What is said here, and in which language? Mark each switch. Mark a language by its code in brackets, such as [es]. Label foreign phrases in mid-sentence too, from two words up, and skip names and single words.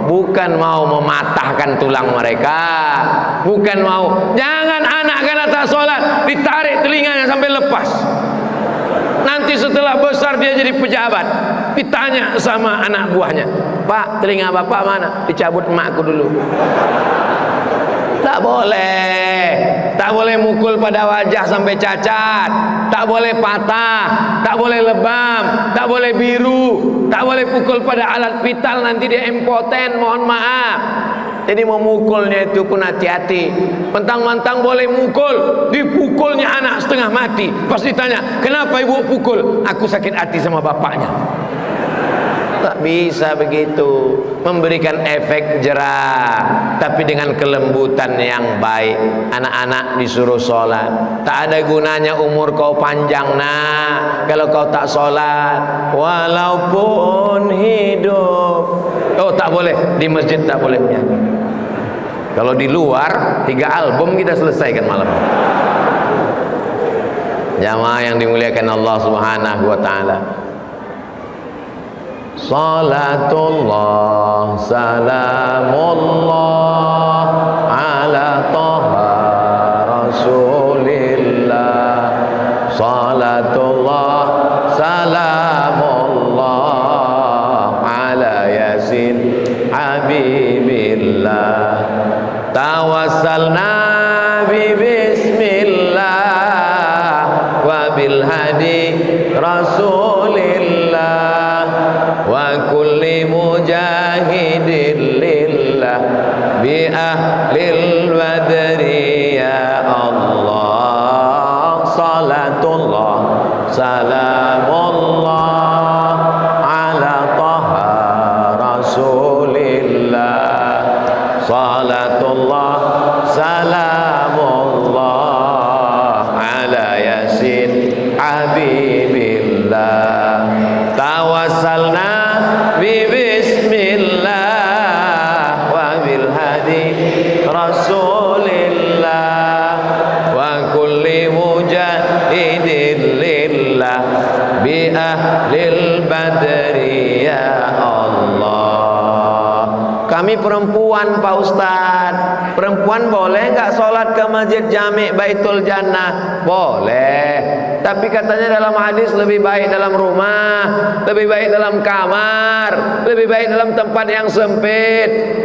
[id] Bukan mau mematahkan tulang mereka, bukan mau. Jangan anak karena tak sholat ditarik telinganya sampai lepas. Nanti setelah besar dia jadi pejabat, ditanya sama anak buahnya, Pak, telinga bapak mana? Dicabut emakku dulu. Tak boleh. Tak boleh mukul pada wajah sampai cacat, tak boleh patah, tak boleh lebam, tak boleh biru, tak boleh pukul pada alat vital, nanti dia impoten, mohon maaf. Jadi memukulnya itu pun hati-hati. Mentang-mentang boleh mukul, dipukulnya anak setengah mati. Pas ditanya, kenapa ibu pukul? Aku sakit hati sama bapaknya. Tak bisa begitu. Memberikan efek jerah, tapi dengan kelembutan yang baik. Anak-anak disuruh sholat. Tak ada gunanya umur kau panjang nak, kalau kau tak sholat. Walaupun hidup. Oh tak boleh, di masjid tak boleh menyanyi. Kalau di luar 3 album kita selesaikan malam. Jamaah yang dimuliakan Allah [ar] سبحانه وتعالى. صلاة الله سلام الله على طه رسول الله. صلاة الله سلام الله على يس حبيب الله. توسلنا ببسم الله وبالهادي رسول الله وكل مجاهدين لله بأهل البدر يا الله. صلاة الله سلام الله على طه رسول الله. صلاة الله سلام الله على يس حبيب الله. توسلنا ببسم الله وبالهادي رسول الله وكل مجاهدين لله بأهل البدر يا الله. [id] Kami perempuan Pak Ustaz. Perempuan boleh nggak sholat ke masjid Jami' Baitul Jannah? Boleh. Tapi katanya dalam hadis lebih baik dalam rumah, lebih baik dalam kamar, lebih baik dalam tempat yang sempit.